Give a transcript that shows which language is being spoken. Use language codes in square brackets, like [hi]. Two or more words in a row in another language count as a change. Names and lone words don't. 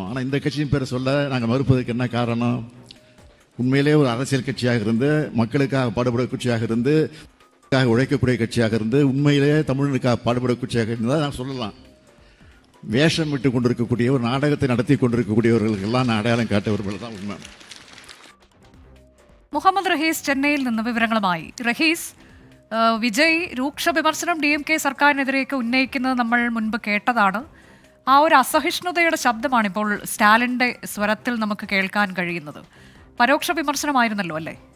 [ta] ஆனால் இந்த கட்சியின் பேரை சொல்ல நாங்கள் மறுப்பதற்கு என்ன காரணம்? உண்மையிலே ஒரு அரசியல் கட்சியாக இருந்து, மக்களுக்காக பாடுபட கட்சியாக இருந்து, உழைக்கக்கூடிய கட்சியாக இருந்து, உண்மையிலேயே தமிழனுக்காக பாடுபட கட்சியாக இருந்தால் நான் சொல்லலாம். வேஷம் விட்டு கொண்டிருக்கக்கூடிய ஒரு நாடகத்தை நடத்தி கொண்டிருக்கக்கூடியவர்களுக்கெல்லாம் நான் அடையாளம் காட்ட விரும்பல. தான் உண்மை. [ml] മുഹമ്മദ് റഹീസ് ചെന്നൈയിൽ നിന്ന് വിവരങ്ങളുമായി. റഹീസ്, വിജയ് രൂക്ഷ വിമർശനം DMK സർക്കാരിനെതിരെയൊക്കെ ഉന്നയിക്കുന്നത് നമ്മൾ മുൻപ് കേട്ടതാണ്. ആ ഒരു അസഹിഷ്ണുതയുടെ ശബ്ദമാണ് ഇപ്പോൾ സ്റ്റാലിൻ്റെ സ്വരത്തിൽ നമുക്ക് കേൾക്കാൻ കഴിയുന്നത്. പരോക്ഷ വിമർശനമായിരുന്നല്ലോ അല്ലേ?